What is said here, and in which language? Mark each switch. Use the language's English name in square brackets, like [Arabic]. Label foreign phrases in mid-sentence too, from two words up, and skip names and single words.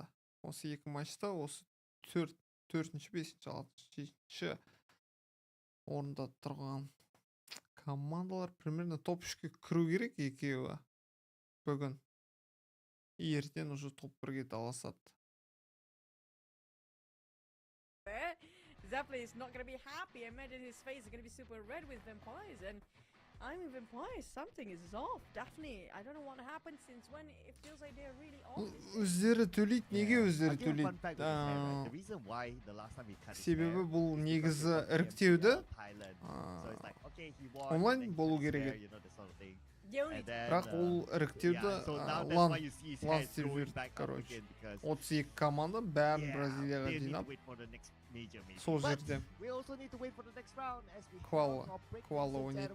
[Kazakh] Осы 2 матчта осы 4-ші, 5-ші, 6-ші орында тұрған командалар примерно топ 3-ке кіру керек екеуі. Бүгін. Ертең уже топ 1-ге таласады. [English] Zeppelin is not going to be happy. I imagine his face is going to be super red with vampires. And I'm even biased. Something is off. Definitely. I don't know what happened since when it feels like they're really off. [Kazakh] Өздері төлейді, неге өздері төлейді? Себебі бұл негізі іріктеуді онлайн болу керек еді. Бірақ ол іріктеуді лан сервер, короче, 32 команда бәрін Бразилияға жинап, сол жерде квала ойнайды.